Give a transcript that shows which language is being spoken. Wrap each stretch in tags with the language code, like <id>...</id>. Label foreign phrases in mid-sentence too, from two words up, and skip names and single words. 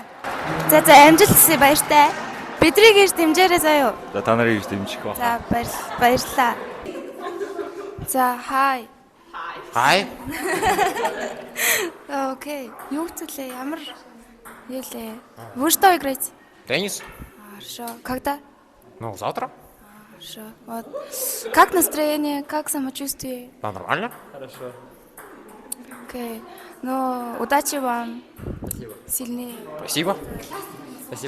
<mn>За амжилт хүсье баяртай. Бидрийг ирж дэмжээрэй заяа. За та нарыг ирж дэмжих ба. За баярлалаа. За хай. Хай. Окей. Юу хэлээ? Ямар юу лээ?</mn> <ru>Вы что играете? Теннис. Хорошо. Когда? Ну, завтра. Хорошо. Вот. Как настроение? Как самочувствие? Да, нормально. Окей. Ну, удачи вам. Сильнее. Спасибо. Спасибо.</ru>